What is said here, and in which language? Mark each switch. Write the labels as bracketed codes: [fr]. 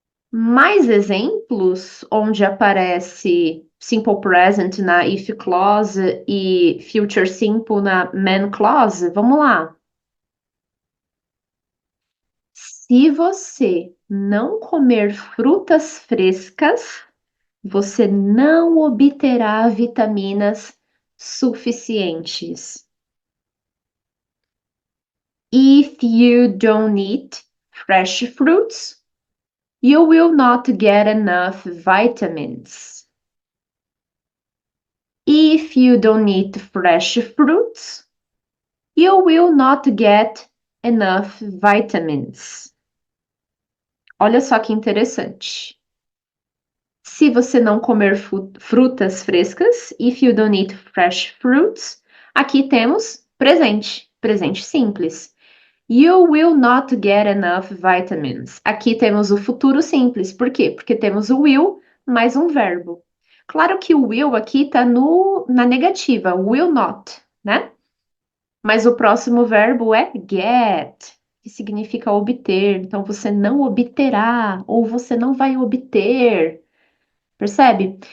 [pt] Mais exemplos onde aparece simple present na if clause e future simple na main clause? Vamos lá. Se você não comer frutas frescas, você não obterá vitaminas suficientes. [en] If you don't eat fresh fruits, you will not get enough vitamins. If you don't eat fresh fruits, you will not get enough vitamins. [pt] Olha só que interessante. Se você não comer frutas frescas, [en] if you don't eat fresh fruits, [pt] aqui temos presente, presente simples. [en] You will not get enough vitamins. [pt] Aqui temos o futuro simples. Por quê? Porque temos o will mais um verbo. Claro que o will aqui está na negativa, will not, né? Mas o próximo verbo é get, que significa obter. Então você não obterá ou você não vai obter. Percebe?